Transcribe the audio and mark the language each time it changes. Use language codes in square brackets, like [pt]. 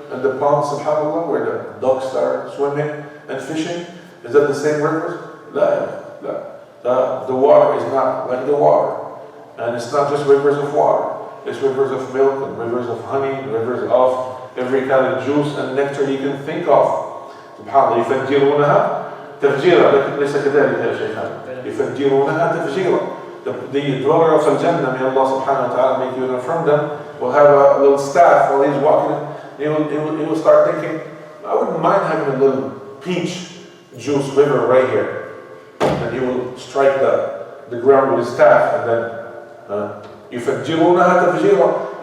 [en] And the ponds, subhanAllah, where the ducks are swimming and fishing? Is that the same rivers? The water is not like the water. And it's not just rivers of water. It's rivers of milk and rivers of honey, and rivers of every kind of juice and nectar you can think of. [ar] SubhanAllah, يفجرونها تفجيرا لكن ليس كذلك يا شيخان. يفجرونها تفجيرا. [en] The dweller of Al-Jannah, may Allah subhanahu wa ta'ala make you learn from them, will have a little staff while he's walking. He will start thinking, I wouldn't mind having a little peach juice river right here. And he will strike the ground with his staff, and then [ar] يفجرونها تفجيرا.